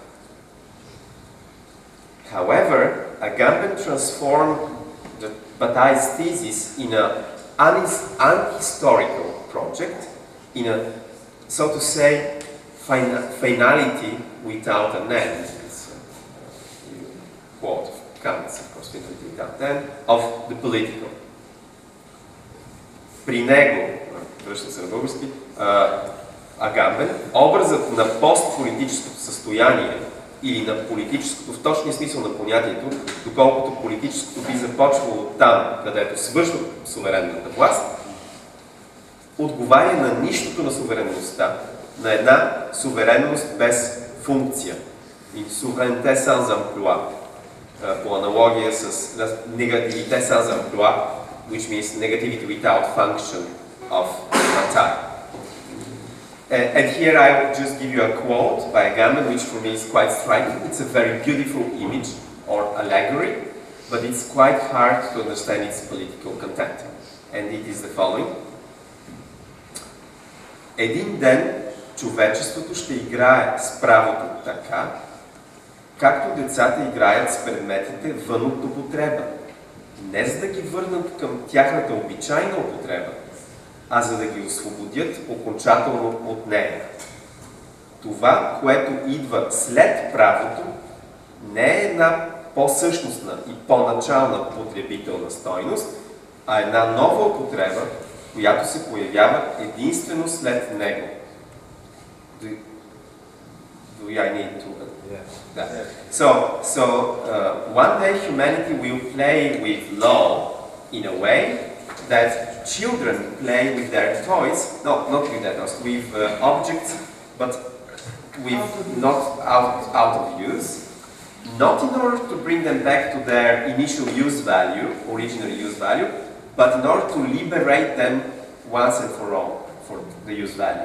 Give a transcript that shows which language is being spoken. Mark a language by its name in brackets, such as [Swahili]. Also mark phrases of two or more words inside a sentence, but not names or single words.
[English] However, Agamben transformed the Bataille's thesis in an unhistorical project, in a, so to say, finality without an end. It's a quote of Kant's, of course, finality without an end, of the political. [Bulgarian] При него, връщам се на български, Agamben, образът на постполитическото състояние или на политическото в точния смисъл на понятието, доколкото политическото би започвало там, където свършва суверенната власт, отговаря на нищото на суверенността, на една суверенност без функция. [French] Une souveraineté sans emploi. [Bulgarian] По аналогия с [French] négativité sans emploi, [English] which means negativity without function of Bataille. And here I will just give you a quote by Agamben, which for me is quite striking. It's a very beautiful image or allegory, but it's quite hard to understand its political content. And it is the following. [Bulgarian] Един ден човечеството ще играе с правото така, както децата играят с предметите вън от употреба. Не за да ги върнат към тяхната обичайна употреба, а за да ги освободят окончателно от нея. Това, което идва след правото, не е една по-същностна и по-начална потребителна стойност, а една нова употреба, която се появява единствено след него. [English] Do I need to? Yeah. So one day humanity will play with law in a way that children play with their toys, not with their toys, with objects, but with not out of use, not in order to bring them back to their initial use value, original use value, but in order to liberate them once and for all for the use value.